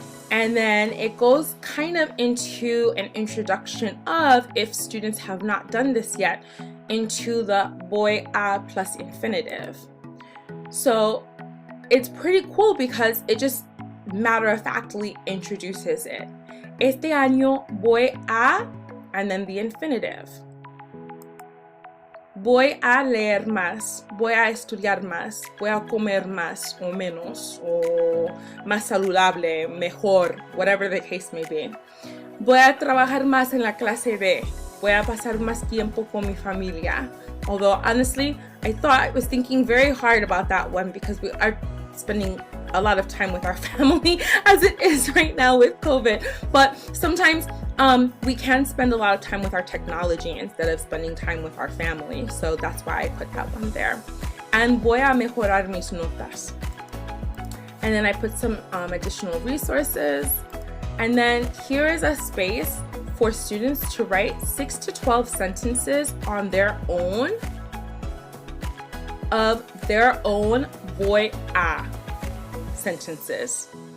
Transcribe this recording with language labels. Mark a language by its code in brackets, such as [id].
[en] And then it goes kind of into an introduction of, if students have not done this yet, into the voy a plus infinitive. So it's pretty cool because it just matter-of-factly introduces it. [es] Este año voy a, [en] and then the infinitive. [es] Voy a leer más, voy a estudiar más, voy a comer más o menos, o más saludable, mejor, [en] whatever the case may be. [es] Voy a trabajar más en la clase B, voy a pasar más tiempo con mi familia. [en] Although honestly, I was thinking very hard about that one because we are spending a lot of time with our family as it is right now with COVID. But sometimes we can spend a lot of time with our technology instead of spending time with our family. So that's why I put that one there. [es] And voy a mejorar mis notas. [en] And then I put some additional resources. And then here is a space for students to write 6 to 12 sentences on their own of their own voy a sentences.